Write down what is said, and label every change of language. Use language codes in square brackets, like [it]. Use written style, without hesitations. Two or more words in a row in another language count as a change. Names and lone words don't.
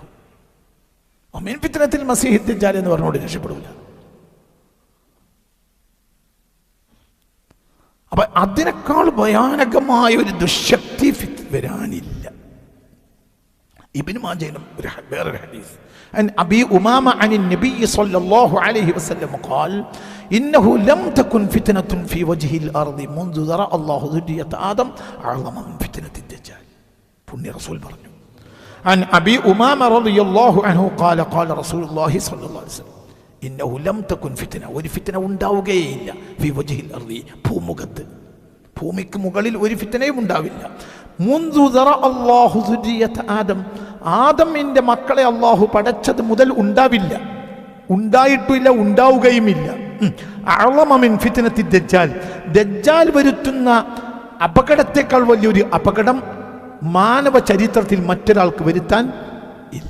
[ar] ومن فتنة المسيح الدجال [ml] എന്ന് പറഞ്ഞുകൊണ്ട് രക്ഷപ്പെടില്ല. അപ്പൊ അതിനേക്കാൾ ഭയാനകമായ ഒരു ദുശക്തി വരാനില്ല. ഇബ്നു മാജയിലും വേറൊരു ഹദീസ് [ar] عن أبي أمامة عن النبي صلى الله عليه وسلم قال إنه لم تكن فتنة في وجه الأرض منذ ذرأ الله ذرية آدم أعظم من فتنة الدجال. [ml] പുണ്യ റസൂൽ പറഞ്ഞു. [ar] عن أبي أمامة رضي الله عنه قال قال رسول الله صلى الله عليه وسلم إنه لم تكن فتنة, [ml] ഒരു ഫിത്ന ഉണ്ടാവുകയില്ല, [ar] في وجه الأرض, [ml] ഭൂമുഖത്ത്, ഭൂമിക്ക് മുകളിൽ ഒരു ഫിത്നയും ഉണ്ടാവില്ല. [ar] منذ ذرأ الله ذرية آدم, [ml] ആദമിന്റെ മക്കളെ അള്ളാഹു പടച്ചത് മുതൽ ഉണ്ടാവില്ല, ഉണ്ടായിട്ടില്ല, ഉണ്ടാവുകയുമില്ല. [ar] أعظم من فتنة الدجال, [ml] ദജ്ജാൽ വരുത്തുന്ന അപകടത്തെക്കാൾ വലിയൊരു അപകടം മാനവ ചരിത്രത്തിൽ മറ്റൊരാൾക്ക് വരുത്താൻ ഇല്ല.